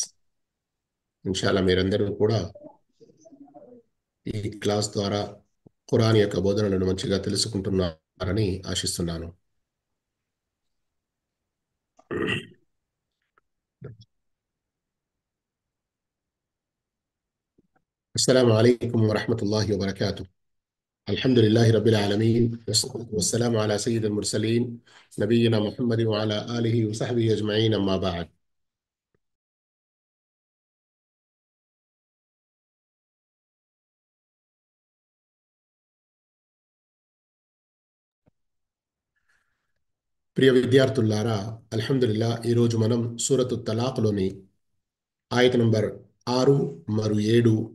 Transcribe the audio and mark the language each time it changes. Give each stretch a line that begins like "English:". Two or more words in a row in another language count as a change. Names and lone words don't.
Telugu: ఇన్షాల్లా మీరందరూ కూడా ఈ క్లాస్ ద్వారా ఖురాన్ యొక్క బోధనలను మంచిగా తెలుసుకుంటున్నారని ఆశిస్తున్నాను.
Arabic: السلام عليكم ورحمة الله وبركاته. الحمد لله رب العالمين والسلام على سيد المرسلين نبينا محمد وعلى آله وصحبه أجمعين أما بعد.
Telugu: ప్రియ విద్యార్థులారా, అల్హమ్దులిల్లా ఈరోజు మనం సూరతు తలాక్లోని ఆయత నంబర్ 6 మరియు 7